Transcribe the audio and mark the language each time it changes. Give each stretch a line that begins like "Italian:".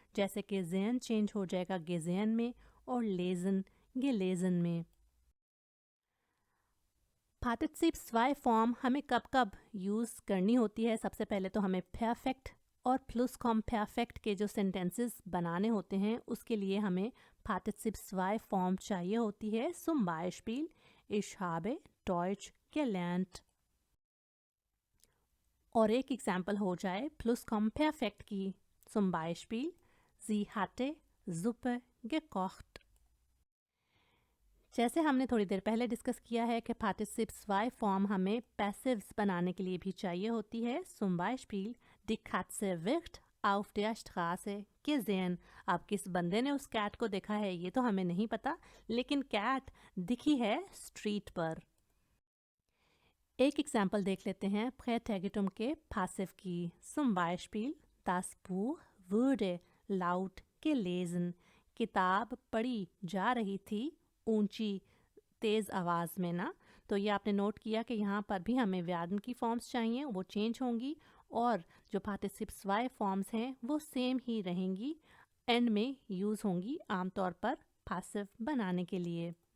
Urdu: جیسے کہ زین چینج ہو جائے گا گیزین میں اور لیزن گیلیزن میں. پارٹیسیپ سوائے فارم ہمیں کب کب یوز کرنی ہوتی ہے؟ سب سے پہلے تو ہمیں پرفیکٹ اور پلس کام پرفیکٹ کے جو سینٹینسز بنانے ہوتے ہیں اس کے لیے ہمیں پارٹیسیپ سوائے فارم چاہیے ہوتی ہے.
German: سم بائشپیل ich habe Deutsch gelernt.
Urdu: اور ایک ایگزامپل ہو جائے پلس کام پرفیکٹ کی،
German: سم بائشپیل sie hatte Suppe gekocht.
Urdu: جیسے ہم نے تھوڑی دیر پہلے ڈسکس کیا ہے کہ پارٹیسیپ سوائے فارم ہمیں پیسیوز بنانے کے لیے بھی چاہیے ہوتی ہے.
German: zum Beispiel die Katze wird auf der Straße gesehen.
Urdu: اب کس بندے نے اس کیٹ کو دیکھا ہے یہ تو ہمیں نہیں پتا، لیکن کیٹ دکھی ہے اسٹریٹ پر. ایک ایگزامپل دیکھ لیتے ہیں پریٹیگیٹم کے پاسیو کی.
German: zum Beispiel das Buch wurde laut gelesen.
Urdu: کتاب پڑھی جا رہی تھی اونچی تیز آواز میں نا. تو یہ آپ نے نوٹ کیا کہ یہاں پر بھی ہمیں ویارن کی فارمز چاہیے، وہ چینج ہوں گی، اور جو پارٹیسیپ سوائے فارمز ہیں وہ سیم ہی رہیں گی، اینڈ میں یوز ہوں گی عام طور پر پاسیو بنانے کے لیے.